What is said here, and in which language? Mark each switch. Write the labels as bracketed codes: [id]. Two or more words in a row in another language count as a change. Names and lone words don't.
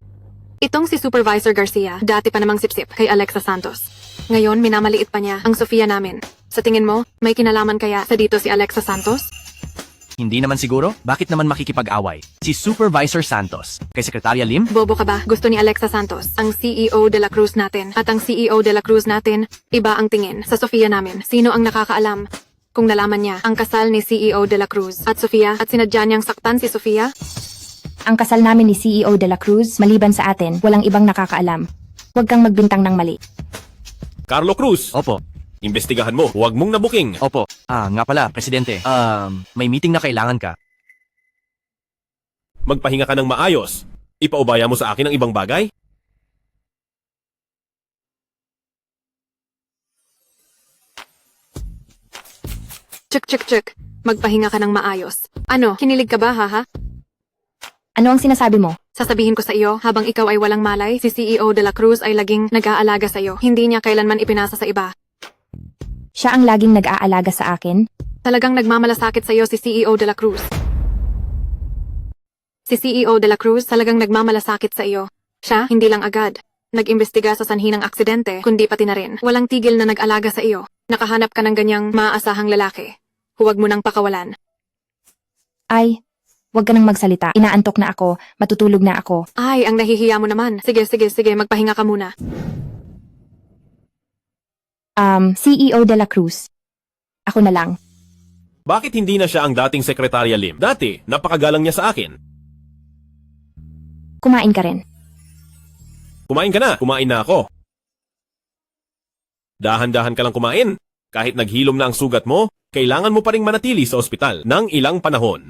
[tl] Itong si Supervisor Garcia, dati pa namang sipsip kay Alexa Santos. Ngayon, minamaliit pa niya ang Sofia namin. Sa tingin mo, may kinalaman kaya sa dito si Alexa Santos? Hindi naman siguro? Bakit naman makikipag-away? Si Supervisor Santos, kay Sekretarya Lim? Bobo ka ba? Gusto ni Alexa Santos, ang CEO de la Cruz natin. At ang CEO de la Cruz natin, iba ang tingin sa Sofia namin. Sino ang nakakaalam? Kung nalaman niya ang kasal ni CEO de la Cruz at Sofia at sinadya niyang saktan si Sofia? Ang kasal namin ni CEO de la Cruz, maliban sa atin, walang ibang nakakaalam. Huwag kang magbintang ng mali. Carlo Cruz. Opo. Imbestigahan mo, huwag mong nabuking. Opo. Nga pala, Presidente. May meeting na kailangan ka. Magpahinga ka ng maayos. Ipaubaya mo sa akin ang ibang bagay? Check. Magpahinga ka ng maayos. Ano, kinilig ka ba, ha? Ano ang sinasabi mo? Sasabihin ko sa iyo, habang ikaw ay walang malay, si CEO de la Cruz ay laging nag-aalaga sa iyo. Hindi niya kailanman ipinasa sa iba. Siya ang laging nag-aalaga sa akin? Talagang nagmamalasakit sa iyo si CEO de la Cruz. Si CEO de la Cruz talagang nagmamalasakit sa iyo. Siya, hindi lang agad nag-imbestiga sa sanhi ng aksidente, kundi pati na rin. Walang tigil na nag-alaga sa iyo. Nakahanap ka ng ganyang maaasahang lalaki. Huwag mo nang pakawalan. Ay, huwag ka nang magsalita. Inaantok na ako. Matutulog na ako. Ay, ang nahihiya mo naman. Sige, magpahinga ka muna. CEO de la Cruz. Ako na lang. Bakit hindi na siya ang dating Sekretarya Lim? Dati, napakagalang niya sa akin. Kumain ka rin. Kumain ka na. Kumain na ako. Dahan-dahan ka lang kumain. Kahit naghilom na ang sugat mo, kailangan mo pa ring manatili sa ospital ng ilang panahon.